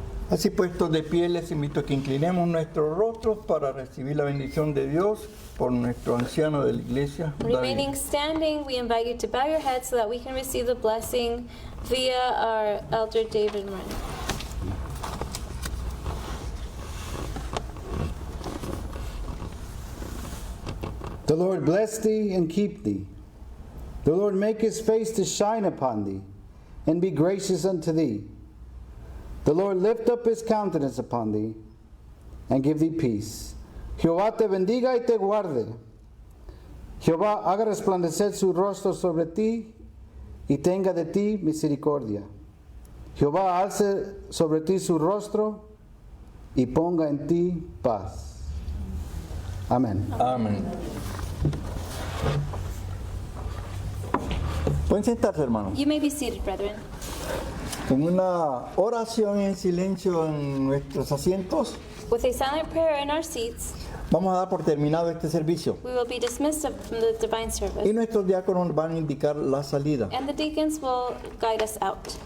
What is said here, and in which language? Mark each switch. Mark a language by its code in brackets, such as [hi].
[es] Así puestos de pie, les invito a que inclinemos nuestros rostros para recibir la bendición de Dios por nuestro anciano de la iglesia, David. [en] Remaining standing, we invite you to bow your heads so that we can receive the blessing via our elder David Moran. The Lord bless thee and keep thee. The Lord make his face to shine upon thee and be gracious unto thee. The Lord lift up his countenance upon thee and give thee peace. [es] Jehová te bendiga y te guarde. Jehová haga resplandecer su rostro sobre ti y tenga de ti misericordia. Jehová alce sobre ti su rostro y ponga en ti paz. Amén. Amén. Pueden sentarse, hermanos. [en] You may be seated, brethren. [es] Con una oración en silencio en nuestros asientos, [en] With a silent prayer in our seats, [es] vamos a dar por terminado este servicio. [en] we will be dismissed from the divine [es] Y [en] service, [es] nuestros diáconos van a indicar la salida. [en] and the deacons will guide us out.